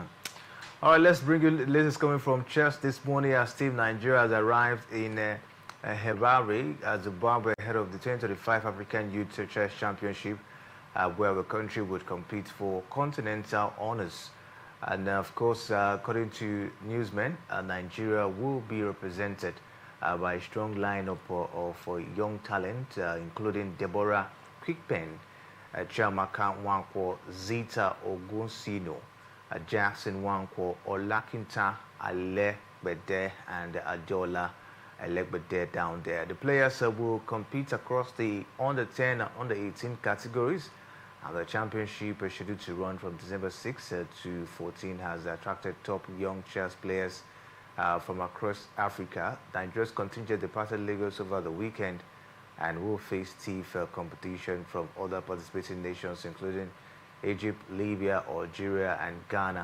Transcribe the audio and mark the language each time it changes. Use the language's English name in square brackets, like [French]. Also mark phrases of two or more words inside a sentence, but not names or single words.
[English] All right, let's bring you latest coming from chess this morning as Team Nigeria has arrived in Harare, Zimbabwe, ahead of the 2025 African Youth Chess Championship, where the country would compete for continental honors. And of course, according to newsmen, Nigeria will be represented by a strong lineup of young talent, including Deborah Quickpen, Chiamaka Nwankwo, Zita Ogunsino, Jackson Nwankwo, Olakinta Alegbede, and Adola Alegbede down there. The players will compete across the under 10 and under 18 categories. And the championship is scheduled to run from December 6 to 14 has attracted top young chess players from across Africa. Nigeria's contingent departed Lagos over the weekend and will face stiff competition from other participating nations, including Egypt, Libya, Algeria, and Ghana.